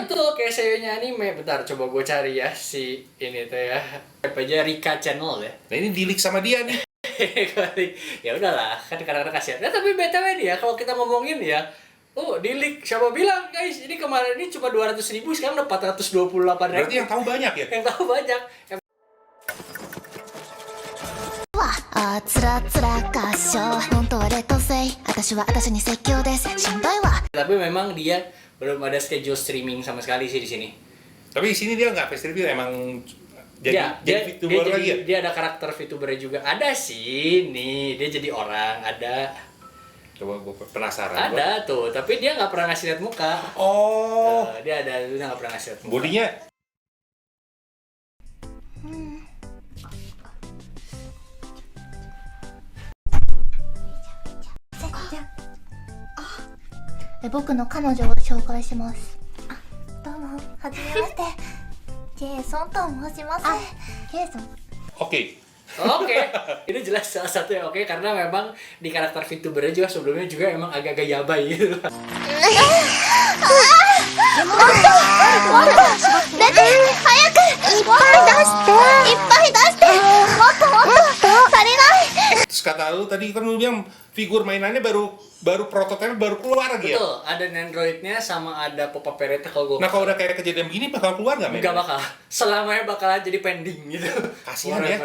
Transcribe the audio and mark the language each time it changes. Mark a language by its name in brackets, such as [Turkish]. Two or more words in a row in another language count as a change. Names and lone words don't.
[Indonesian] Betul, kayak seiyunya anime. Bentar, coba gue cari ya si ini tuh ya. Apa aja Rika Channel ya. Nah ini di-leak sama dia nih. Ya udahlah, kan kadang-kadang kasihan. Nah, tapi BTW nih ya, kalau kita ngomongin ya, di-leak, siapa bilang guys, ini kemarin ini cuma 200.000, sekarang udah 428.000. Berarti yang tahu banyak ya? Yang tahu banyak. [Japanese] つらつら合唱本当は劣等生私は私に説教ですしんどいわ [Indonesian] Tapi memang dia belum ada [English] schedule streaming [Indonesian] sama sekali sih di sini. Tapi di sini dia nggak [English] face reveal, [Indonesian] emang jadi VTuber lagi ya? Dia ada karakter VTubernya juga. Ada sih, nih dia jadi orang, ada. Coba gue penasaran. Ada tuh, tapi dia nggak pernah ngasih lihat muka. Dia nggak pernah ngasih lihat muka. Bodinya [Japanese] え僕の彼女を紹介しますどうもはじめましてジェイソンと申しますジェイソン [Indonesian] Oke. Ini jelas salah satu yang oke karena memang di karakter VTubernya juga sebelumnya juga emang agak-agak yabai gitu. [Japanese] 出て早くいっぱい出してもっと足りない [Indonesian] Terus kata lu tadi kan lu bilang figur mainannya baru prototipe baru keluar gitu ya. Betul, ada Androidnya sama ada pop-up parrotnya kalau gue. Nah kalau udah kayak kejadian begini bakal keluar nggak mainannya? Nggak bakal, selamanya bakal jadi pending gitu. Kasihan ya.